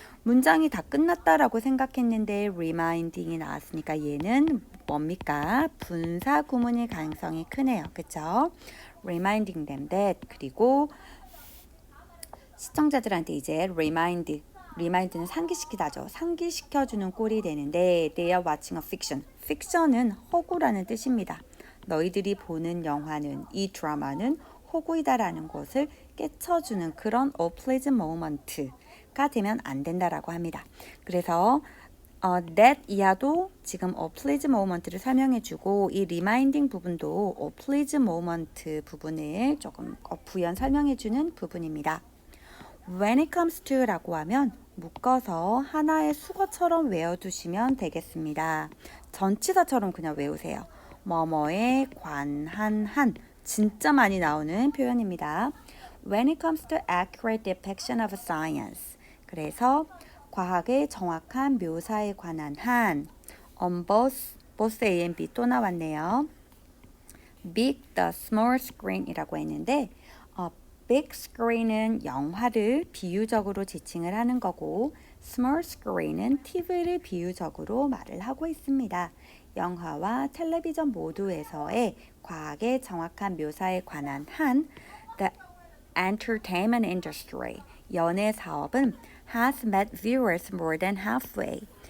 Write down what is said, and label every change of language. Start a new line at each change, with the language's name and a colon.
Korean: 문장이 다 끝났다라고 생각했는데 reminding이 나왔으니까 얘는 뭡니까? 분사 구문일 가능성이 크네요.
English: 그쵸? reminding them that.
Korean: 그리고 시청자들한테 이제 remind는 상기시키다죠. 상기시켜주는 꼴이 되는데
English: they are watching a fiction.
Korean: fiction은 허구라는 뜻입니다. 너희들이 보는 영화는 이 드라마는 허구이다라는 것을 깨쳐주는 그런
English: a pleasant moment
Korean: 가 되면 안 된다라고 합니다. 그래서 that 이하도 지금
English: a pleasant moment
Korean: 를 설명해주고 이 reminding 부분도 a pleasant moment 부분을 조금 부연 설명해주는 부분입니다.
English: When it comes to
Korean: 라고 하면 묶어서 하나의 수거처럼 외워두시면 되겠습니다. 전치사처럼 그냥 외우세요. 뭐뭐에 관한 한 진짜 많이 나오는 표현입니다.
English: When it comes to accurate depiction of science
Korean: 그래서 과학의 정확한 묘사에 관한 한
English: on both A and B
Korean: 또 나왔네요.
English: Big the small screen
Korean: 이라고 했는데 big screen은 영화를 비유적으로 지칭을 하는 거고 small screen은 TV를 비유적으로 말을 하고 있습니다. 영화와 텔레비전 모두에서의 과학의 정확한 묘사에 관한 한
English: The entertainment industry,
Korean: 연예 사업은
English: has met viewers more than halfway.